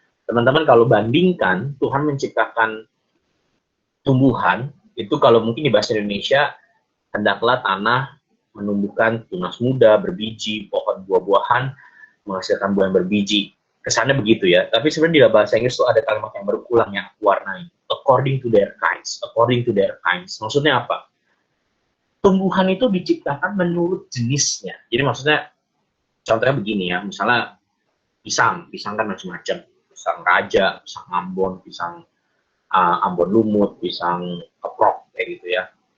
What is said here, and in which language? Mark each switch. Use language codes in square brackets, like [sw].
[id] Teman-teman kalau bandingkan, Tuhan menciptakan tumbuhan, itu kalau mungkin di bahasa Indonesia, hendaklah tanah menumbuhkan tunas muda, berbiji, pohon buah-buahan, menghasilkan buah yang berbiji. Kesannya begitu ya. Tapi sebenarnya di bahasa Inggris itu ada kalimat yang berulang yang warnai. [en] According to their kinds. According to their kinds. [id] Maksudnya apa? Tumbuhan itu diciptakan menurut jenisnya. Jadi maksudnya, contohnya begini ya. Misalnya pisang. Pisang kan macam-macam. Pisang raja, pisang ambon, pisang ambon lumut, pisang keprok, kayak gitu ya.